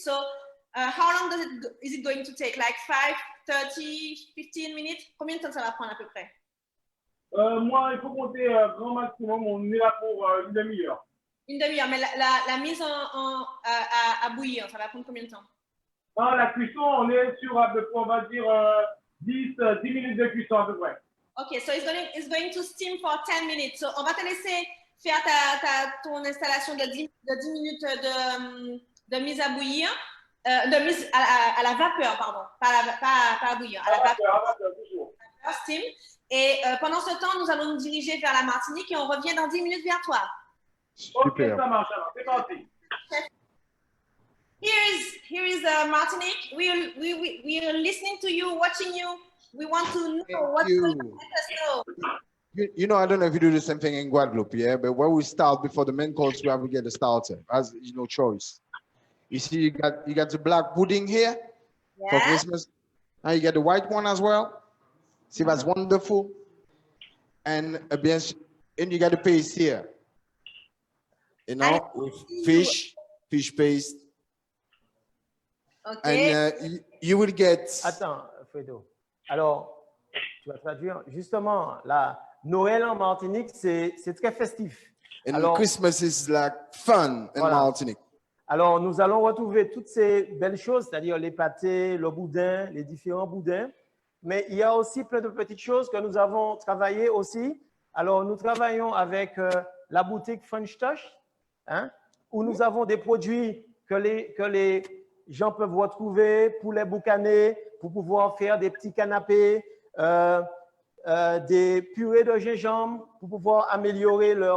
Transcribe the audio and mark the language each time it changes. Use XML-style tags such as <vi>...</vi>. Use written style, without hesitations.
<en>So how long is it going to take? Like 5, 30, 15 minutes?</en> <fr>Combien de temps ça va prendre à peu près? Moi, il faut compter grand maximum, on est là pour une demi-heure. Une demi-heure, mais la mise à bouillir, ça va prendre combien de temps? La cuisson, on est sur à peu près, on va dire 10 minutes de cuisson à peu près.</fr> <en>Ok, so it's going to steam for 10 minutes.</en> <fr>So, on va te laisser faire ton installation de 10 minutes de mise à bouillir, de mise à la vapeur, pardon, pas à bouillir, à la vapeur, toujours.</fr> <en>Steam.</en> <fr>Et pendant ce temps, nous allons nous diriger vers la Martinique et on revient dans 10 minutes vers toi. Ok, ça marche, alors c'est parti.</fr> <en>Here is Martinique. We are listening to you, watching you. We want to know what's going on. Let us know. You know, I don't know if you do the same thing in Guadeloupe, yeah, but when we start before the main course, we have to get a starter, as you know, choice. You see, you got the black pudding here for Christmas. Now you get the white one as well. See, that's wonderful. And you got the paste here. You know, with fish paste. Okay. And you will get.</en> <fr>Attends, Fredo. Alors, tu vas traduire. Justement, la Noël en Martinique, c'est très festif.</fr> <en>And</en> <fr>alors,</fr> <en>Christmas is like fun in Martinique.</en> <fr>Alors, nous allons retrouver toutes ces belles choses, c'est-à-dire les pâtés, le boudin, les différents boudins. Mais il y a aussi plein de petites choses que nous avons travaillées aussi. Alors, nous travaillons avec la boutique French Touch, hein, où nous avons des produits que les gens peuvent retrouver, poulet boucané, pour pouvoir faire des petits canapés, des purées de gingembre, pour pouvoir améliorer</fr>